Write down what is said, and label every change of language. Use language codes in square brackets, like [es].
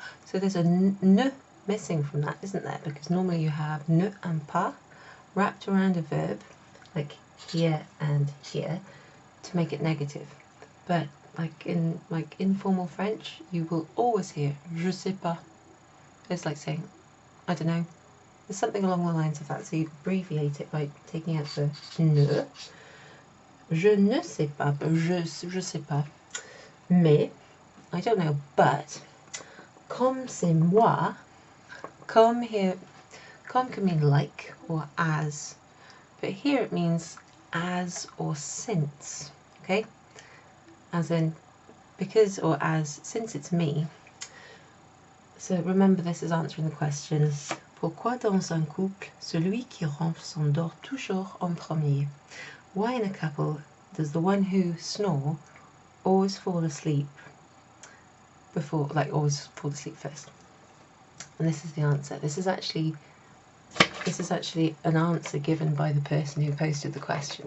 [en] So there's a ne missing from that, isn't there? Because normally you have ne and pas wrapped around a verb, like here and here, to make it negative. But like in informal French, you will always hear [fr] je sais pas. [en] It's like saying, I don't know. There's something along the lines of that. So you abbreviate it by taking out the ne. [fr] Je ne sais pas, je sais pas. Mais, [en] I don't know, but, [fr] comme c'est moi, [en] comme here, comme can mean like or as, but here it means as or since, okay? As in, because or as, since it's me. So remember this is answering the question, [fr] pourquoi dans un couple, celui qui ronfle s'endort toujours en premier? [en] Why in a couple does the one who snore always fall asleep before, like always fall asleep first? And this is the answer. This is actually an answer given by the person who posted the question.